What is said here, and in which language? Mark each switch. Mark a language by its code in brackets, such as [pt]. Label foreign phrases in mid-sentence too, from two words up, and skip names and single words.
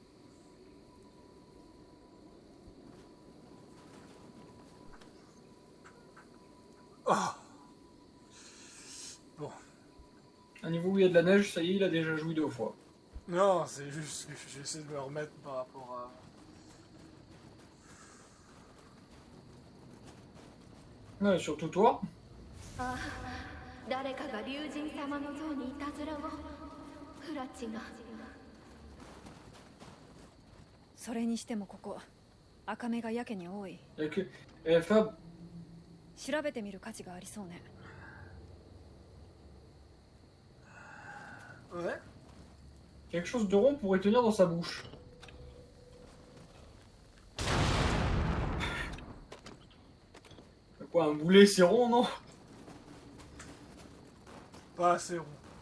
[fr] Oh. Bon. À niveau où il y a de la neige, ça y est, il a déjà joui 2 fois. Non, c'est juste que j'essaie de me remettre par rapport à... Ouais, surtout toi. [ja] Ah, 誰かが竜神様の像にいたずらをフラチがそれにしてもここ赤目がやけに多い。 [fr] Fab, [ja] 調べてみる価値がありそうね。 [fr] Ouais. quelque chose de rond pourrait tenir dans sa bouche. Quoi, un boulet c'est rond, non? Pas assez rond.